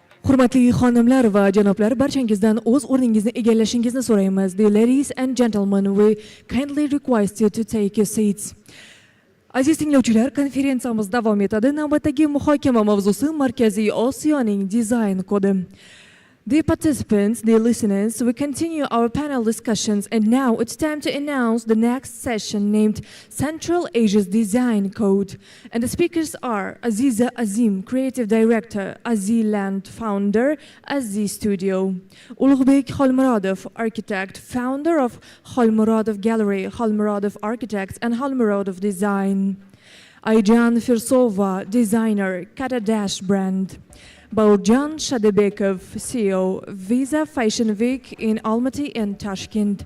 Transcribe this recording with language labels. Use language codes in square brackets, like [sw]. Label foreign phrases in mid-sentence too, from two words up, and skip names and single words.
[uz] Hurmatli xonimlar va janoblar, barchangizdan o'z o'rningizni egallashingizni so'raymiz. [en] Dear ladies and gentlemen, we kindly request you to take your seats. [uz] Aziz tinglovchilar, konferensiyamiz davom etadi. Navbatdagi muhokama mavzusi Markaziy Osiyoning dizayn kodi. [en] Dear participants, dear listeners, we continue our panel discussions, and now it's time to announce the next session named Central Asia's Design Code. And the speakers are Aziza Azim, Creative Director, Aziland Founder, Azi Studio; Ulug'bek Xolmurodov, Architect, Founder of Xolmurodov Gallery, Xolmurodov Architects, and Xolmurodov Design; Ayjan Firsova, Designer, Katadash Brand; Baurjan Shadebekov, CEO, Visa Fashion Week in Almaty and Tashkent.